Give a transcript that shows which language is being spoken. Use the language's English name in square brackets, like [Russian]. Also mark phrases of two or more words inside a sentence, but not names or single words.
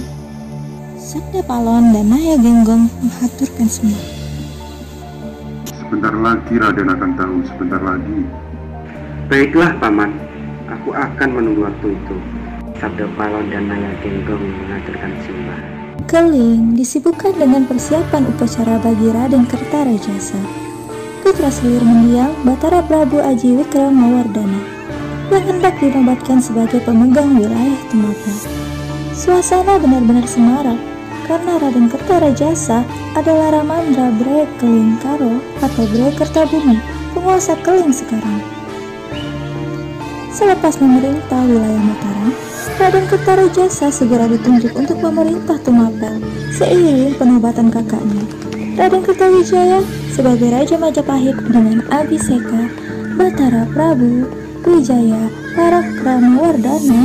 [Indonesian] Sabda Palon dan Naya Genggong mengaturkan semua. Sebentar lagi Raden akan tahu, sebentar lagi. Baiklah, Paman. Aku akan menunggu waktu itu. Sabda Palon dan Naya Genggong mengaturkan sembah. Keling disibukkan dengan persiapan upacara bagi Raden Kertarajasa. Putra Seliur mendiang Batara Prabu Aji Wikramawardhana yang hendak dinobatkan sebagai pemegang wilayah Tumapel. Suasana benar-benar semarak karena Raden Kertarajasa adalah Ramandra Bre Keling Karo atau Bre Kertabumi, penguasa Keling sekarang. Selepas memerintah wilayah Mataram, Raden Kertarajasa segera ditunjuk untuk memerintah Tumapel seiring penobatan kakaknya, Raden Kertawijaya sebagai Raja Majapahit dengan Abhiseka Batara Prabu Wijaya Parakramawardhana.